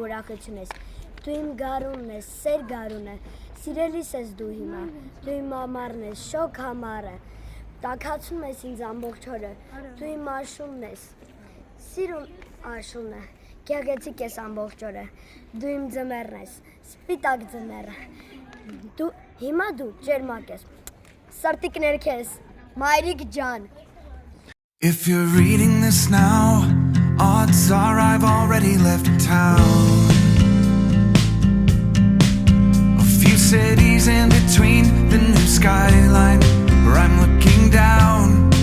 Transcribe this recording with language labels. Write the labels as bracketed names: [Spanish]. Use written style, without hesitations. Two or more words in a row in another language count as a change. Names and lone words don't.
[Armenian] ուրախությունն ես, դու իմ գարունն ես, սեր գարունը, սիրելիս ես դու հիմա, դու իմ ամառն ես, շոգ համառը, տաքացնում ես ինձ ամբողջ օրը, դու իմ աշունն ես, սիրուն աշունը, գեղեցիկ ես ամբողջ օրը, դու իմ ձմեռն ես, սպիտակ ձմեռը, հիմա դու ջերմակ ես, սրտիկներ քեզ, մայրիկ ջան, [English] If you're reading this now, odds are I've already left town. A few cities in between the new skyline where I'm looking down.